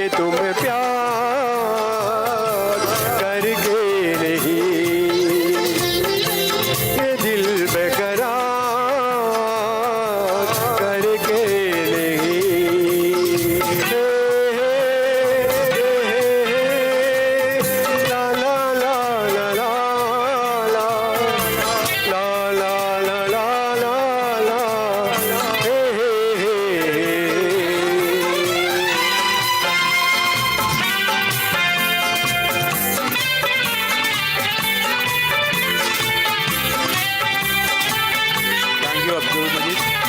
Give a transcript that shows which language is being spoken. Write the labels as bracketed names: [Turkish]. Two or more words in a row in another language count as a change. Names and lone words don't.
[Hindi] तुम्हें प्यार करके नहीं, ये दिल बेकरार करके नहीं। ला ला ला ला ला ला ला ला ला ला ला ला हे हे हे। [English] Thank you Abdul Majeed.